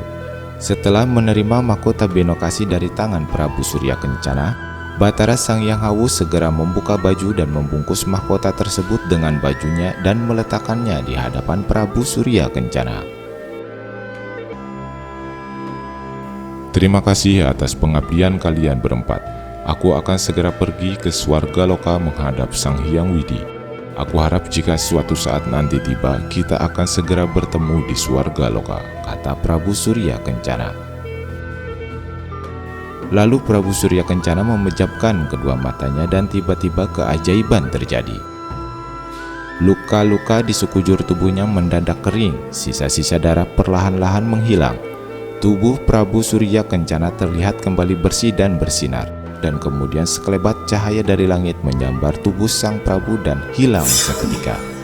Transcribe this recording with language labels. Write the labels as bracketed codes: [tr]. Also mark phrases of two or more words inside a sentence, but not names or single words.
[id] Setelah menerima mahkota Binokasi dari tangan Prabu Surya Kencana, Batara Sang Hyang Hawu segera membuka baju dan membungkus mahkota tersebut dengan bajunya dan meletakkannya di hadapan Prabu Surya Kencana. "Terima kasih atas pengabdian kalian berempat. Aku akan segera pergi ke Swarga Loka menghadap Sang Hyang Widi. Aku harap jika suatu saat nanti tiba, kita akan segera bertemu di Swarga Loka," kata Prabu Surya Kencana. Lalu Prabu Surya Kencana memejamkan kedua matanya dan tiba-tiba keajaiban terjadi. Luka-luka di sekujur tubuhnya mendadak kering, sisa-sisa darah perlahan-lahan menghilang. Tubuh Prabu Surya Kencana terlihat kembali bersih dan bersinar, dan kemudian sekelebat cahaya dari langit menyambar tubuh Sang Prabu dan hilang seketika.